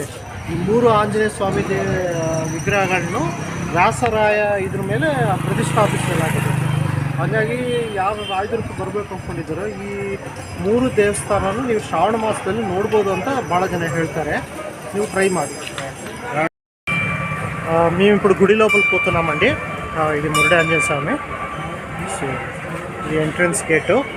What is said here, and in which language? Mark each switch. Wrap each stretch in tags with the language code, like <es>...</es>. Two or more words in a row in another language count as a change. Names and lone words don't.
<kn>ಈ 3 ಆಂಜನೇಯ ಸ್ವಾಮಿ ವಿಗ್ರಹಗಳನ್ನು ವ್ಯಾಸರಾಯ ಇದ್ರ ಮೇಲೆ ಪ್ರತಿಷ್ಠಾಪಿಸಲಾಗಿದೆ. ಹಾಗಾಗಿ ಯಾರು ರಾಯದುರ್ಗಕ್ಕೆ ಬರಬೇಕು ಅಂದ್ಕೊಂಡಿದ್ದಾರೋ ಈ 3 ದೇವಸ್ಥಾನನೂ ನೀವು ಶ್ರಾವಣ ಮಾಸದಲ್ಲಿ ನೋಡ್ಬೋದು ಅಂತ ಭಾಳ ಜನ ಹೇಳ್ತಾರೆ. ನೀವು ಟ್ರೈ ಮಾಡಿ.</kn> <te>మేము ఇప్పుడు గుడి లోపలికి పోతున్నామండి. ఇది మురుడి ఆంజనేయ స్వామి. ఇది</te> <en>entrance gate.</en>